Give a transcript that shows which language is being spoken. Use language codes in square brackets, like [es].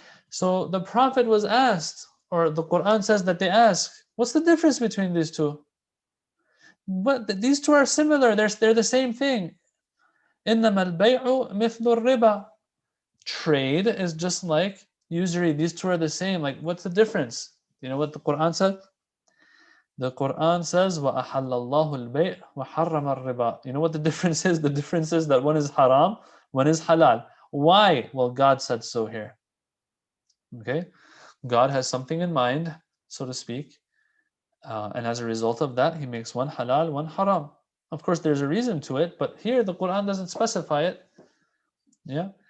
[en] So the Prophet was asked, or the Quran says that they ask, what's the difference between these two? But these two are similar. They're the same thing. [ar] إِنَّمَا الْبَيْعُ مِثْلُ الرِّبَى. [en] Trade is just like usury. These two are the same. Like, what's the difference? You know what the Quran said? The Quran says, [ar] وَأَحَلَّ اللَّهُ الْبَيْعَ وَحَرَّمَ الرِّبَى. [en] You know what the difference is? The difference is that one is haram, one is halal. Why? Well, God said so here. Okay? God has something in mind, so to speak, and as a result of that, He makes one halal, one haram. Of course, there's a reason to it, but here the Quran doesn't specify it. Yeah.